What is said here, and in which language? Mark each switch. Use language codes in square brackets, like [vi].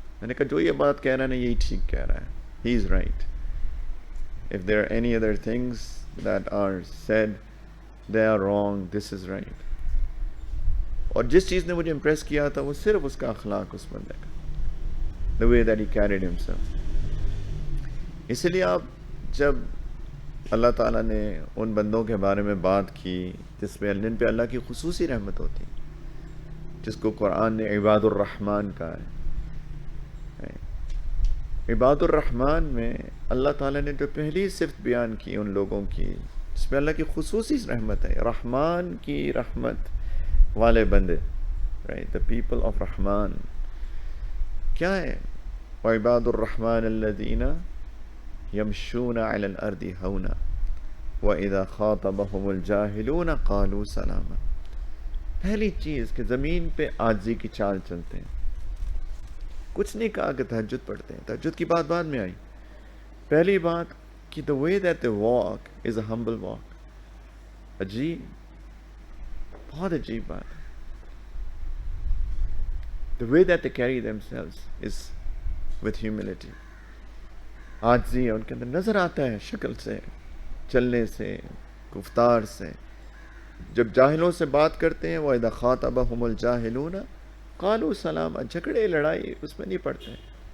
[ur] میں نے کہا جو یہ بات کہہ رہا ہے نا یہی ٹھیک کہہ رہا ہے. [en] He is right. If there are any other things that are said they are wrong, this is right. [ur] اور جس چیز نے مجھے امپریس کیا تھا وہ صرف اس کا اخلاق، اس بندے کا [en] the way that he carried himself. [ur] اسی لیے آپ جب اللہ تعالیٰ نے ان بندوں کے بارے میں بات کی جن پہ اللہ کی خصوصی رحمت ہوتی، جس کو قرآن نے عباد الرحمن کہا ہے. عباد الرحمن میں اللہ تعالیٰ نے جو پہلی صفت بیان کی ان لوگوں کی جس پہ اللہ کی خصوصی رحمت ہے، رحمان کی رحمت والے بندے، [en] right? The people of [ur] رحمان کیا ہے؟ [ar] وعباد الرحمن الذین یمشون علی الارض ہونا وَإِذَا خَاطَبَهُمُ الْجَاهِلُونَ قَالُوا سَلَامًا. [ur] پہلی چیز کہ زمین پہ عاجزی کی چال چلتے ہیں. کچھ نہیں کہا کہ تہجد پڑھتے ہیں، تہجد کی بات بعد میں آئی. پہلی بات کہ [en] the way that they walk is a humble walk. [ur] عجیب، بہت عجیب بات ہے. [en] The way that they carry themselves is with humility. [ur] عاجزی ان کے اندر نظر آتا ہے، شکل سے، چلنے سے، گفتار سے. جب جاہلوں سے بات کرتے ہیں [ar] وَإِذَا خَاطَبَهُمُ الْجَاهِلُونَ قَالُوا سَلَامًا. [ur] جھگڑے لڑائی اس میں نہیں پڑتے ہیں.